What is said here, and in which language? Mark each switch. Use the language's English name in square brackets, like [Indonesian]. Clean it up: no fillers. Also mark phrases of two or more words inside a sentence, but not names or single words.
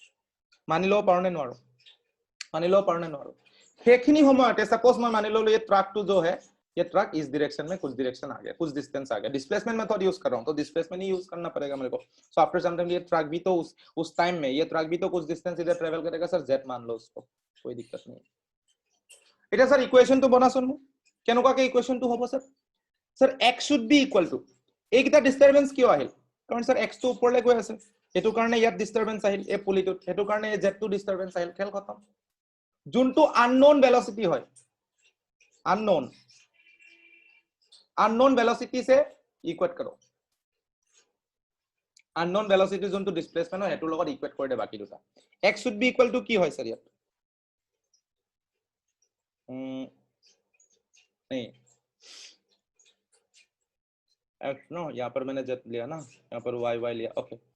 [Assamese] মানি লও পাৰো নে নোৱাৰো, মানি লও পাৰো নে নোৱাৰো, সেইখিনি সময়তে সাপোজ মই মানি ললো [Hindi] ये ट्रक टू जो है, ये ट्रक इस डायरेक्शन में कुछ डायरेक्शन आ गया, कुछ डिस्टेंस आ गया, [English] displacement method use [Hindi] कर रहा हूं तो डिस्प्लेसमेंट ही यूज करना पड़ेगा मेरे को। [English] so after some time [Hindi] ये ट्रक भी तो उस टाइम में ये ट्रक भी तो कुछ डिस्टेंस इधर ट्रेवल करेगा सर, z मान लो उसको, कोई दिक्कत नहीं। [Assamese] এটা স্যার ইকুয়েশন তো বনাচোন মোক, কেনেকুৱাকে ইকুয়েশন তো হ'ব স্যার, স্যার [English] x should be equal to [Assamese] এইকিটা ডিস্টারবেন্স কিয় আহিল, কাৰণ স্যার x তো ওপৰলে গৈ আছে, এটো কাৰণে ইয়াত ডিস্টারবেন্স আহিল, এই পুলিটো এটো কাৰণে এই z টো ডিস্টারবেন্স আহিল, খেল খতম। যোনটো [English] unknown velocity [Assamese] হয়, [English] unknown velocity [Hindi] से इक्वेट करो, [English] unknown velocity [Hindi] जोन तो डिस्प्लेसमेंट है हेतु লগত इक्वेट कर दे बाकी दुटा, [English] x should be equal to [Hindi] की হয় सर यार, नहीं x नो, यहाँ पर मैंने z लिया ना, यहाँ पर y लिया, ओके।